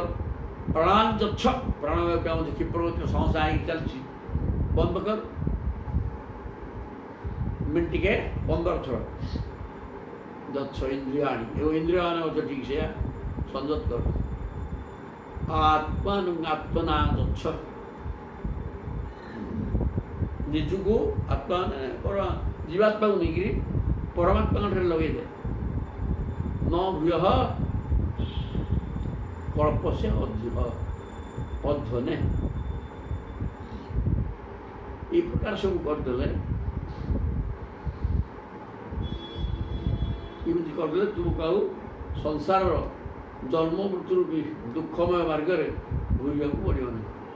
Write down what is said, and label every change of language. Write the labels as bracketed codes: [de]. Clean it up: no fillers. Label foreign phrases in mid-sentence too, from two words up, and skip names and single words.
[sa] ପ୍ରାଣାନ୍ ଯଚ୍ଛ, [or] ପ୍ରାଣବାୟୁଟା ମଧ୍ୟ କ୍ଷିପ୍ର ସଂସ୍ଥା ହେଇକି ଚାଲିଛି, ବନ୍ଦ କର। ମିନିଟିକେ 15 ଥର। [sa] ଯଚ୍ଛ ଇନ୍ଦ୍ରିୟାଣୀ, [or] ଏବଂ ଇନ୍ଦ୍ରିୟମାନେ ମଧ୍ୟ ଠିକ୍ ସେୟା ସଂଯତ କର। [sa] आत्मान आत्मना गच्छ [or] ନିଜକୁ ଆତ୍ମା ମାନେ ଜୀବାତ୍ମାକୁ ନେଇକିରି ପରମାତ୍ମାଙ୍କ ଠାରେ ଲଗେଇ ଦେ ନ ଭୂୟ [sa] କଳ୍ପସ୍ୟ ଅଧ୍ୱନେ [bn] এই প্রকার [or] ସବୁ କରିଦେଲେ ଏମିତି କରିଦେଲେ ତୁମକୁ ଆଉ ସଂସାରର ଜନ୍ମ ମୃତ୍ୟୁ ରୂପୀ ଦୁଃଖମୟ ମାର୍ଗରେ ଘୁରିବାକୁ ପଡ଼ିବ ନାହିଁ।